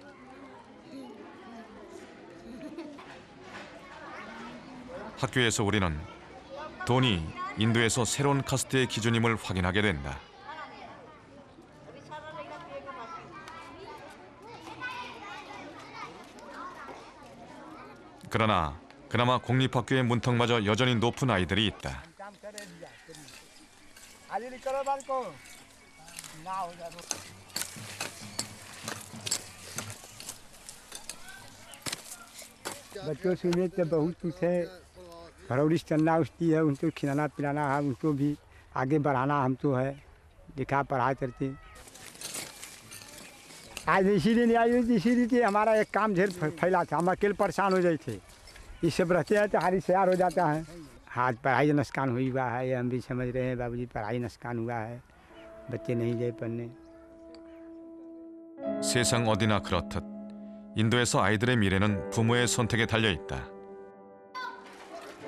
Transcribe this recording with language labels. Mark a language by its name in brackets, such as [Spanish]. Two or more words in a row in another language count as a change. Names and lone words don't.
[Korean] 학교에서 우리는 돈이 인도에서 새로운 카스트의 기준임을 확인하게 된다. 그러나 그나마 공립학교의 문턱마저 여전히 높은 아이들이 있다. [Hindi] बच्चों से उम्मीद तो बहुत कुछ है, परवरिश करना उसकी है, उनको खिलाना पिलाना है, उनको भी आगे बढ़ाना हम तो है, लिखा पढ़ाई करके। आज इसीलिए नहीं आई, इसीलिए कि हमारा एक काम ढेर फैला था, हम अकेले परेशान हो जाए थे। ये सब रहते हैं तो हारी शेयर हो जाता है। आज पढ़ाई नुकसान हुआ है, ये हम भी समझ रहे हैं बाबूजी, पढ़ाई नुकसान हुआ है, बच्चे नहीं गए पढ़ने। [Korean] 세상 어디나 그렇듯 인도에서 아이들의 미래는 부모의 선택에 달려 있다.